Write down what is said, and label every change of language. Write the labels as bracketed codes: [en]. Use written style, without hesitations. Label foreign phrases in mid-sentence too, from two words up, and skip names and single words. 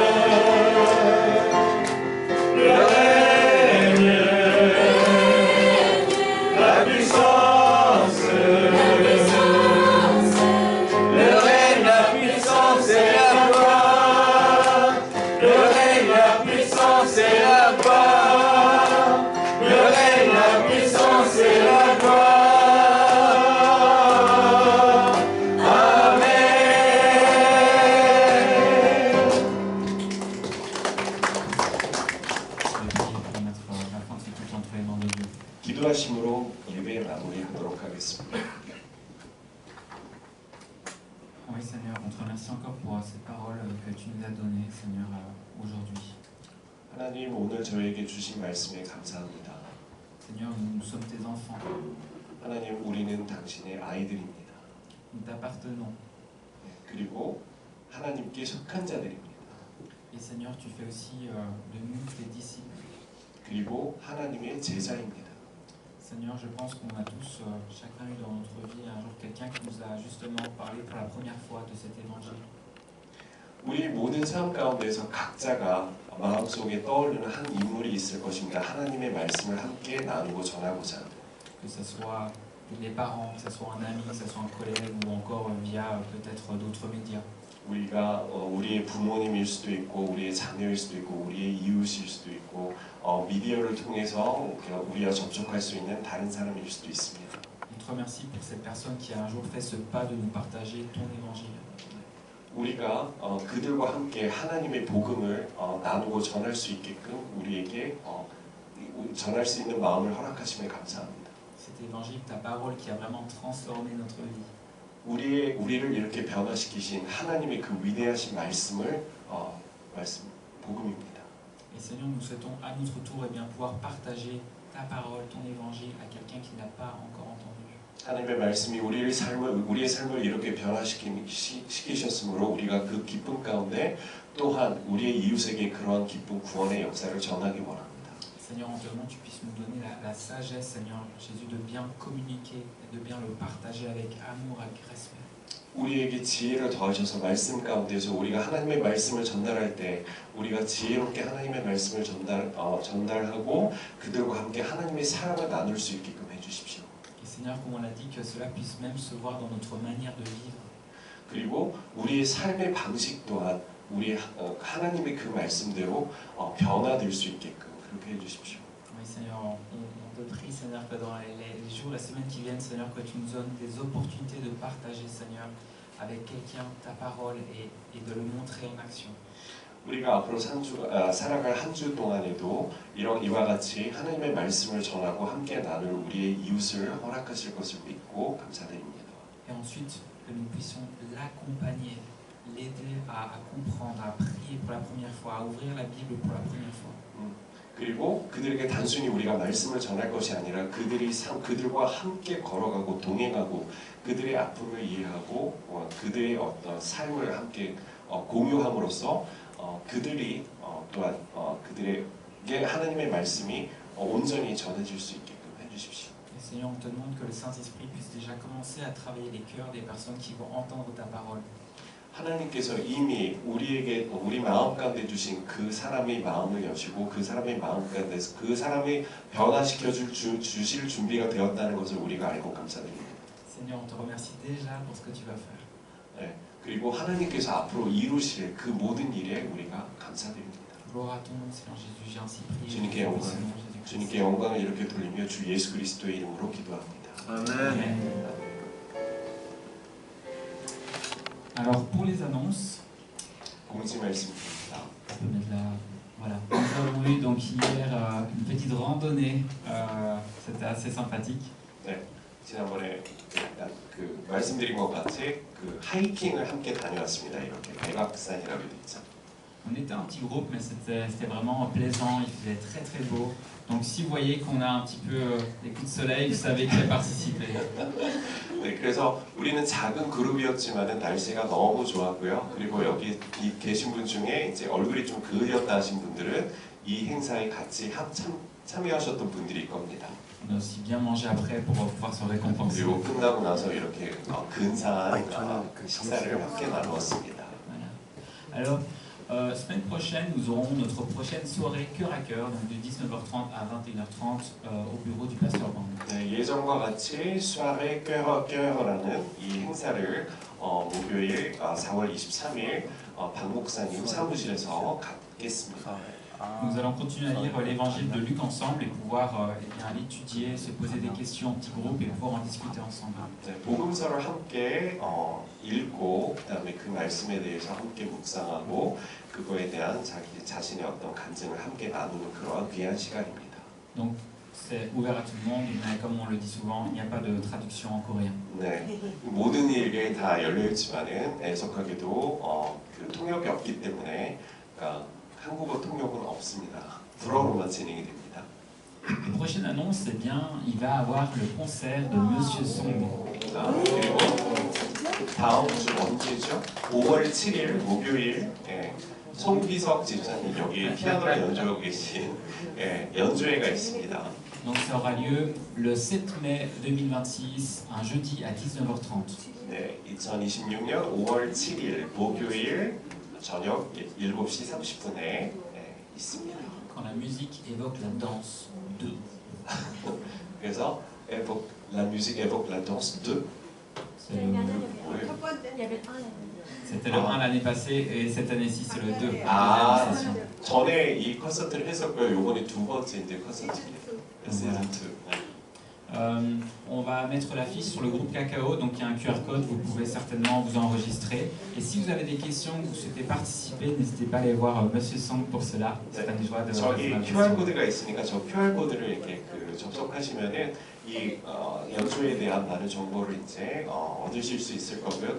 [fr] Le règne, la puissance, le règne, la puissance et la gloire. Le règne, la puissance et la gloire. Le règne, la puissance et la gloire. [ko] 기도하심으로 예배 마무리하도록 하겠습니다. [fr] Oui Seigneur, on te remercie encore pour ces paroles que tu nous as données, Seigneur, aujourd'hui. [ko] 하나님 오늘 저에게 주신 말씀에 감사합니다. [fr] Seigneur, nous sommes tes enfants, [ko] 하나님 우리는 당신의 아이들입니다. [fr] nous t'appartenons. [ko] 그리고 하나님께 속한 자들입니다. [fr] Et Seigneur, tu fais aussi de nous tes disciples. [ko] 그리고 하나님의 제자입니다. [fr] Seigneur, je pense qu'on a tous, chacun eu dans notre vie un jour quelqu'un qui nous a justement parlé pour la première fois de cet évangile. [ko] 우리 모든 삶 가운데서 각자가 마음속에 떠오르는 한 인물이 있을 것입니다. 하나님의 말씀을 함께 나누고 전하고자. [fr] Que ce soit les parents, que ce soit un ami, que ce soit un collègue ou encore via peut-être d'autres médias. [ko] 우리가 우리의 부모님일 수도 있고 우리의 자녀일 수도 있고 우리의 이웃일 수도 있고 미디어를 통해서 우리와 접촉할 수 있는 다른 사람일 수도 있습니다. [fr] On te remercie pour cette personne qui a un jour fait ce pas de nous partager ton évangile. [ko] 우리가 그들과 함께 하나님의 복음을 나누고 전할 수 있게끔 우리에게 전할 수 있는 마음을 허락하심에 감사합니다. [fr] Cet évangile, ta parole qui a vraiment transformé notre vie. [ko] 우리를 이렇게 변화시키신 하나님의 그 위대하신 말씀을 복음입니다. [fr] Et Seigneur, nous souhaitons à notre tour pouvoir partager ta parole, ton évangile à quelqu'un qui n'a pas encore entendu. [ko] 하나님의 말씀이 우리의 삶을 이렇게 변화시키셨으므로 우리가 그 기쁨 가운데 또한 우리의 이웃에게 그러한 기쁨 구원의 역사를 전하기 원합니다. [fr] Seigneur, on te demande que tu puisses nous donner la sagesse, Seigneur Jésus, de bien communiquer et de bien le partager avec amour, avec respect. [ko] 우리에게 지혜를 더하셔서 말씀 가운데서 우리가 하나님의 말씀을 전달할 때 우리가 지혜롭게 하나님의 말씀을 전달하고 그들과 함께 하나님의 사랑을 나눌 수 있게끔 해주십시오. [fr] Et Seigneur, comme on l'a dit, que cela puisse même se voir dans notre manière de vivre. [ko] 그리고 우리의 삶의 방식 또한 우리 하나님의 그 말씀대로 변화될 수 있게끔 그렇게 해주십시오. [fr] Oui, Seigneur, on te prie, Seigneur, que dans les jours, les semaines qui viennent, Seigneur, que tu nous donnes des opportunités de partager, Seigneur, avec quelqu'un ta parole et de le montrer en action. [ko] 우리가 앞으로 살아갈 한 주 동안에도 이와 같이 하나님의 말씀을 전하고 함께 나눌 우리의 이웃을 허락하실 것을 믿고 감사드립니다. [fr] Et ensuite, que nous puissions l'accompagner, l'aider à comprendre, à prier pour la première fois, à ouvrir la Bible pour la première fois. [ko] 그리고 그들에게 단순히 우리가 말씀을 전할 것이 아니라 그들과 함께 걸어가고 동행하고 그들의 아픔을 이해하고 그들의 어떤 삶을 함께 공유함으로써 그들이 또한 그들에게 하나님의 말씀이 온전히 전해질 수 있게끔 해주십시오. [fr] Et Seigneur, on te demande que le Saint-Esprit puisse déjà commencer à travailler les cœurs des personnes qui vont entendre ta parole. [ko] 하나님께서 이미 우리 마음 가운데 주신 그 사람의 마음을 여시고 그 사람의 마음 가운데서 그 사람이 변화시켜 주실 준비가 되었다는 것을 우리가 알고 감사드립니다. [fr] Seigneur, on te remercie déjà pour ce que tu vas faire. [ko] 네, 그리고 하나님께서 앞으로 이루실 그 모든 일에 우리가 감사드립니다. [fr] Gloire à ton nom, Seigneur Jésus, j'ai ainsi prié. [ko] 주님께 [fr] Au [ko] 영광, [fr] nom de Jésus-Christ. [ko] 주님께 영광을 이렇게 돌리며 주 예수 그리스도의 이름으로 기도합니다. Amen. [fr] Alors pour les annonces, [ko] 공지 말씀드립니다. [fr] on peut mettre là, voilà. Nous avons eu donc hier une petite randonnée, c'était assez sympathique. [ko] 네, 지난번에 그 말씀드린 것 같이 그 하이킹을 함께 다녀왔습니다. 이렇게 백악산이라고 되어 있죠. [fr] On était un petit groupe, mais c'était vraiment plaisant, il faisait très très beau. Donc si vous voyez qu'on a un petit peu des coups de soleil, vous savez qui a participé. [ko] 네, 그래서 우리는 작은 그룹이었지만은 날씨가 너무 좋았고요. 그리고 여기 계신 분 중에 이제 얼굴이 좀 그을렸다 하신 분들은 이 행사에 같이 참여하셨던 분들일 겁니다. [fr] On a aussi bien mangé après pour pouvoir se récompenser. [ko] 그리고 끝나고 나서 이렇게 근사한 식사를 함께 나누었습니다. [fr] Voilà. Alors, semaine prochaine, nous aurons notre prochaine soirée cœur à cœur, donc de 19h30 à 21h30 au bureau du pasteur Bang. [ko] 네, 예전과 같이 soirée cœur à cœur라는 이 행사를 목요일 4월 23일 박 목사님 사무실에서 갖겠습니다. [fr] Nous allons continuer à lire l'évangile de Luc ensemble et pouvoir l'étudier, se poser des questions en petits groupes et pouvoir en discuter ensemble. [ko] 네, 복음서를 함께 읽고 그다음에 그 말씀에 대해서 함께 묵상하고 그거에 대한 자기 자신의 어떤 간증을 함께 나누는 그러한 귀한 시간입니다. [fr] Donc c'est ouvert à tout le monde, mais comme on le dit souvent, il n'y a pas de traduction en coréen. [ko] 네, 모든 일에 다 열려 있지만은 애석하게도 그 통역이 없기 때문에 그러니까 한국어 통역은 없습니다. 불어로만 진행이 됩니다. [fr] La prochaine annonce, c'est bien, il va avoir le concert de Monsieur Song. [ko] 그리고 다음 주 언제죠? 5월 7일 목요일 송기석 집사님 여기 피아노를 연주하고 계신 연주회가 있습니다. [fr] Donc ça aura lieu le 7 mai 2026, un jeudi à 19h30. [ko] 네, 2026년 5월 7일 목요일 저녁 7시 30분에 있습니다. [fr] Quand la musique évoque la danse 2. [ko] 그래서 la musique évoque la danse 2. [fr] C'était le 1 l'année passée et cette année-ci c'est le 2. [ko] 아, 전에 이 콘서트를 했었고요. 이번에 두 번째 이제 콘서트입니다. 시즌 2. [fr] On va mettre l'affiche sur le groupe Cacao, donc il y a un QR code, vous pouvez certainement vous enregistrer. Et si vous avez des questions, vous souhaitez participer, n'hésitez pas à aller voir Monsieur Song pour cela. C'est une joie de [ko] 저기 QR 코드가 있으니까 저 QR 코드를 이렇게 접속하시면은 이 연주에 대한 많은 정보를 이제 얻으실 수 있을 거고요.